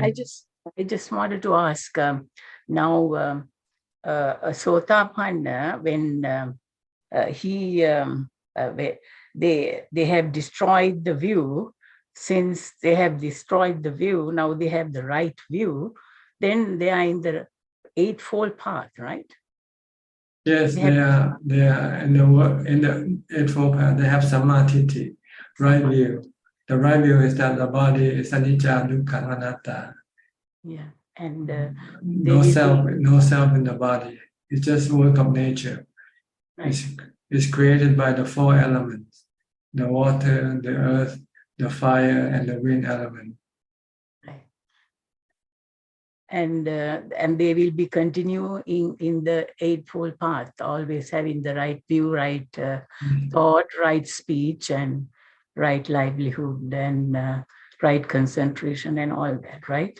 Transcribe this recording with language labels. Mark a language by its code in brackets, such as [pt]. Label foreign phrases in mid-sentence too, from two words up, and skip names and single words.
[en] I just wanted to ask now Sotapanna, when they have destroyed the view, since they have destroyed the view, now they have the right view, then they are in the eightfold path, right? Yes, they are in the eightfold path. They have samadhi, right view. The right view is that the body is [pi] anicca, dukkha, anatta. [en] Yeah, and no self in the body. It's just work of nature. Right. It's created by the four elements: the water, the earth, the fire, and the wind element. And they will be continuing in the eightfold path, always having the right view, right thought, right speech, and right livelihood, and right concentration, and all that, right?